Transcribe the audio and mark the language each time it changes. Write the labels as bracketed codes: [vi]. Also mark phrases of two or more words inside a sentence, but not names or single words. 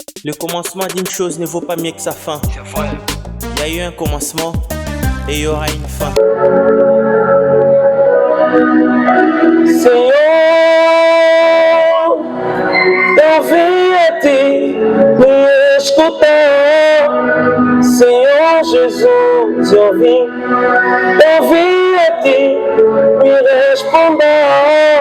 [fr] Le commencement d'une chose ne vaut pas mieux que sa fin. Il y a eu un commencement et il y aura une fin. [pt] Senhor, eu vim a ti me escutar. Senhor Jesus, eu vim a ti me responder.